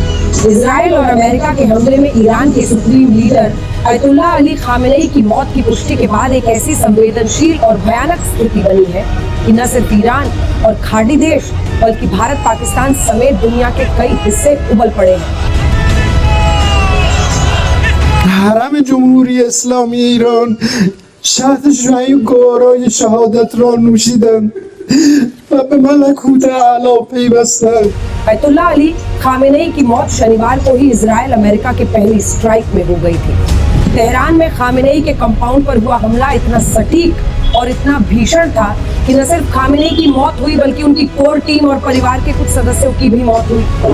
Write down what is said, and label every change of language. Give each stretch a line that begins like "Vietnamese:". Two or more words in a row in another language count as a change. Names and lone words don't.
Hindi: इजराइल और अमेरिका के हमले में ईरान के सुप्रीम लीडर अयतुल्लाह अली खामेनेई की मौत की पुष्टि के बाद एक ऐसी संवेदनशील और भयानक स्थिति बनी है कि न सिर्फ ईरान और खाड़ी देश बल्कि भारत, पाकिस्तान समेत दुनिया के कई हिस्से उबल पड़े हैं।
Persian: حرم جمهوری اسلامی ایران شهد شعی گوارای شهادت را نوشیدند و به ملکوت اعلی پیوستند.
Hindi: अयतुल्लाह अली खामेनेई की मौत शनिवार को ही इजराइल अमेरिका के पहली स्ट्राइक में हो गई थी। तेहरान में खामेनेई के कंपाउंड पर हुआ हमला इतना सटीक और इतना भीषण था कि न सिर्फ खामेनेई की मौत हुई बल्कि उनकी कोर टीम और परिवार के कुछ सदस्यों की भी मौत हुई।